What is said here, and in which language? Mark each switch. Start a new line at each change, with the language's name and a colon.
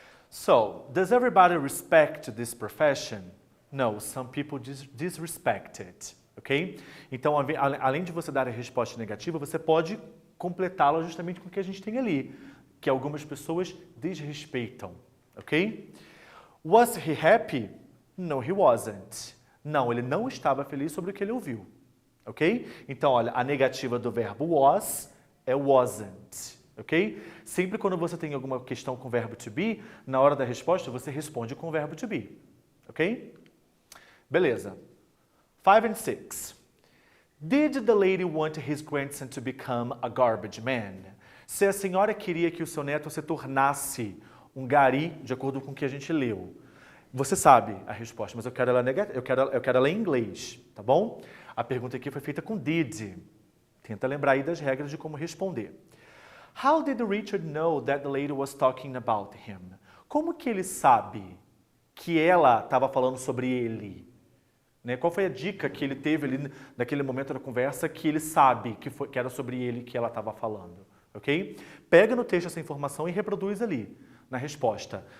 English: So, does everybody respect this profession? No, some people disrespect it, ok?
Portuguese: Então, além de você dar a resposta negativa, você pode completá-la justamente com o que a gente tem ali, que algumas pessoas desrespeitam, ok?
English: Was he happy? No, he wasn't.
Portuguese: Não, ele não estava feliz sobre o que ele ouviu, ok? Então, olha, a negativa do verbo was é wasn't. Ok? Sempre quando você tem alguma questão com o verbo to be, na hora da resposta você responde com o verbo to be.
English: Ok?
Portuguese: Beleza.
English: 5 and 6. Did the lady want his grandson to become a garbage man?
Portuguese: Se a senhora queria que o seu neto se tornasse um gari, de acordo com o que a gente leu. Você sabe a resposta, mas eu quero ela em inglês, tá bom? A pergunta aqui foi feita com did. Tenta lembrar aí das regras de como responder.
English: How did Richard know that the lady was talking about him?
Portuguese: Como que ele sabe que ela estava falando sobre ele? Né? Qual foi a dica que ele teve ali naquele momento da conversa que ele sabe que era sobre ele que ela estava falando? Ok? Pega no texto essa informação e reproduz ali, na resposta.